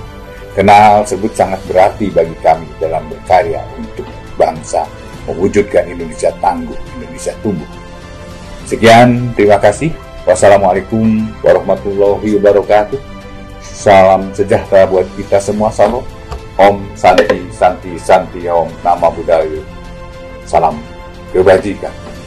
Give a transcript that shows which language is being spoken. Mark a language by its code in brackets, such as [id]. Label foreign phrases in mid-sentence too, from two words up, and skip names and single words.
[id] Karena hal tersebut sangat berarti bagi kami dalam berkarya untuk bangsa, mewujudkan Indonesia tangguh, Indonesia tumbuh. Sekian, terima kasih. [ar] والسلام عليكم ورحمة الله وبركاته. [id] Salam sejahtera buat kita semua. Salam. [sa] ॐ शान्ति शान्ति शान्ति ॐ नमो बुद्धाय. [id] Salam kebajikan.